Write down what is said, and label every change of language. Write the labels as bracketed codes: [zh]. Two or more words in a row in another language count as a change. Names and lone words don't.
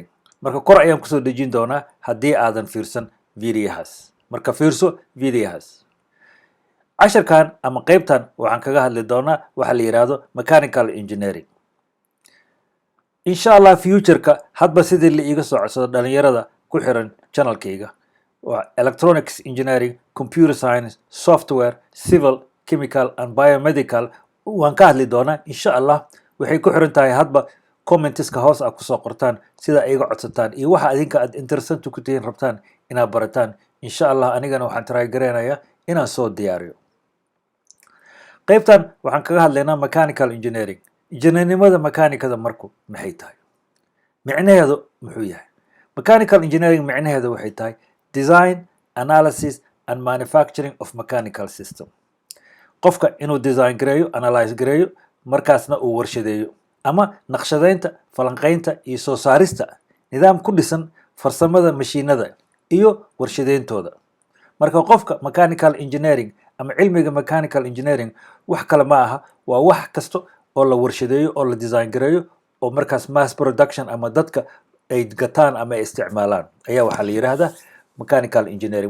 [so] Marka kor ayaan kusoo dejin doonaa haddii aadan fiirsan fiiryahaas. Marka fiirso fiiryahaas. Casharkan ama qaybtan waxaan kaga hadli doonaa waxa la yiraahdo [en] mechanical engineering. [ar] Insha Allah [so] future-ka hadba sidii la iiga soo codsado dhalinyarada ku xiran channelkayga waa [en] electronics engineering, computer science, software, civil, chemical and biomedical [so] waan ka hadli doonaa [ar] insha Allah. [so] Waxay ku xiran tahay hadba commenteska hoos aad kusoo qortaan sida iiga codsataan iyo waxa adinka aad interested ku tihiin rabtaan inaad barataan. [ar] Insha Allah [so] anigana waxaan try gareynayaa inaan soo diyaariyo. qaybtan waxaan kaga hadlaynaa [en] mechanical engineering. [so] Injineernimada makaanikada marku maxay tahay? Micnaheedu muxuu yahay? [en] Mechanical engineering [so] micnaheedu waxay tahay [en] design, analysis and manufacturing of mechanical system. [so] Qofka inuu design gareeyo, analyze gareeyo, markaasna uu warshadeeyo ama naqshadeynta, falanqaynta iyo soo saarista nidaam ku dhisan farsamada mashiinada iyo warshadeyntooda. Marka qofka [en] mechanical engineering [so] ama cilmiga [en] mechanical engineering [so] wax kale ma aha, waa wax kasto oo la warshadeeyo oo la design gareeyo oo markaas [en] mass production [so] ama dadka ay gataan ama ay isticmaalaan ayaa waxaa la yiraahdaa [en] mechanical engineering.